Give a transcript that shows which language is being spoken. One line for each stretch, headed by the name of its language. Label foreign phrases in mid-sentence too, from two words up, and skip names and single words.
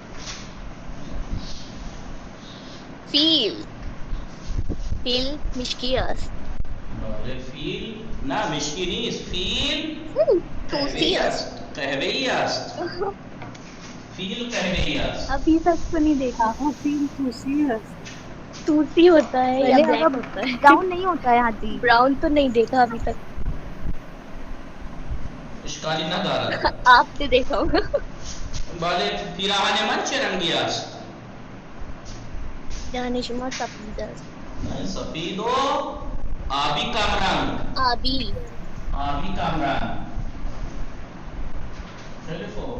Persian: فیل مشکی است. بله فیل نه مشکی نیست. فیل توسی است. قهوه‌ای است. فیل قهوه‌ای است.
Urdu: ابھی تک تو نہیں دیکھا. وہ
Persian: فیل توسی
Urdu: ہے. توسی ہوتا ہے یا بلیک اب ہوتا ہے؟ براؤن نہیں ہوتا ہے ہاتھی. براؤن تو نہیں دیکھا ابھی تک.
Persian: اشکالی ندارد.
Urdu: آپ نے دیکھا ہوگا.
Persian: بله پیراهن من چه رنگی است؟ پیراهن شما سفید است. نه سفید و آبی کمرنگ. آبی کمرنگ. خیلی خوب.